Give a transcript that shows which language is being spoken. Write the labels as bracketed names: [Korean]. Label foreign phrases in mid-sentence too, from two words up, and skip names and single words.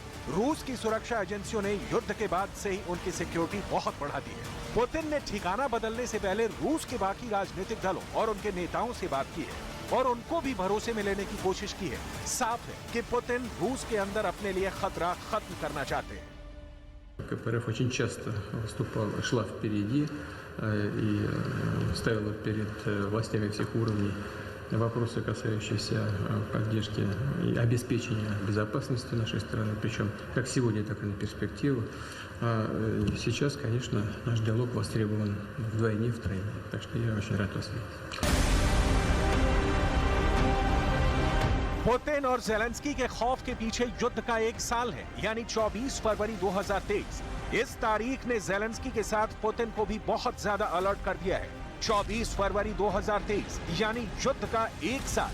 [Hindi] रूस की सुरक्षा एजेंसियों ने युद्ध के बाद से ही उनकी सिक्योरिटी बहुत बढ़ा दी है। पुतिन ने ठिकाना बदलने से पहले रूस के बाकी राजनीतिक दलों और उनके नेताओं से बात की है और उनको भी भरोसे में लेने की कोशिश की है। साफ है कि पुतिन रूस के अंदर अपने लिए खतरा खत्म करना चाहते हैं। [Russian] КПРФ очень часто шла впереди и ставила перед властями всех уровней вопросы, касающиеся поддержки и обеспечения безопасности нашей страны, причем как сегодня, так и на перспективу. А сейчас, конечно, наш диалог востребован вдвойне, втройне. Так что я очень рад вас видеть. [Hindi] पुतिन और जेलेंस्की के खौफ के पीछे युद्ध का एक साल है, यानी 24 फरवरी 2023। इस तारीख ने जेलेंस्की के साथ पुतिन को भी बहुत ज्यादा अलर्ट कर दिया है। 24 फरवरी 2023 यानी युद्ध का एक साल।